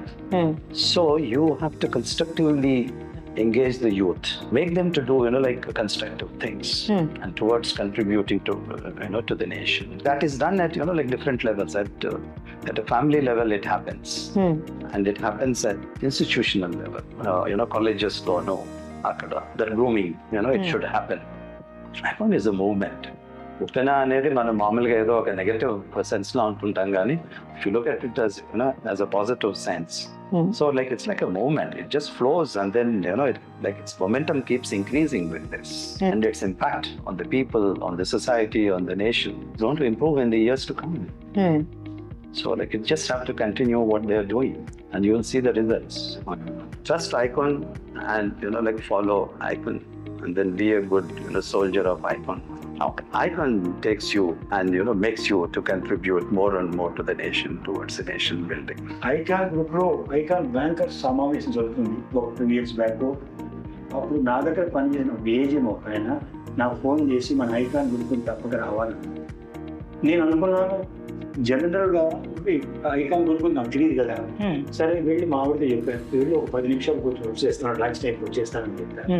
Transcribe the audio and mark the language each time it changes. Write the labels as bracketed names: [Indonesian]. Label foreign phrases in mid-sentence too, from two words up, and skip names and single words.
[English] So you have to constructively engage the youth, make them to do, like constructive things and towards contributing to, to the nation. That is done at, like different levels. At a family level, it happens. And it happens at institutional level. Colleges don't know. The grooming, it should happen. ICAN is a movement. [Telugu] ఉప్పెన అనేది మన మామూలుగా ఏదో ఒక [English] negative sense [Telugu] లో అంటుంటాం గాని [English] if you look at it as a positive sense. So like it's like a movement, it just flows, and then its momentum keeps increasing with this, and its impact on the people, on the society, on the nation is going to improve in the years to come. So you just have to continue what they are doing and you will see the results. Trust ICAN and follow ICAN and then be a good soldier of ICAN. ICAN takes you and makes you to contribute more and more to the nation, towards the nation building. [Telugu] ICAN group లో ICAN బ్యాంకర్ సమావేశం జరుగుతుంది ఒక [English] 2 years back. [Telugu] అప్పుడు నా దగ్గర పనిచేసిన ఏజెం ఒక ఆయన నాకు ఫోన్ చేసి మన ICAN గ్రూప్ తప్పక రావాలని. నేను అనుకున్నాను జనరల్గా ICAN గ్రూప్ నాకు తెలియదు కదా, సరే వెళ్ళి మా ఆవిడతో చెప్పాను, వెళ్ళి ఒక 10 నిమిషాలు కూర్చొని వచ్చేస్తాను, [English] lunch timeకి [Telugu] వచ్చేస్తానని చెప్పాను.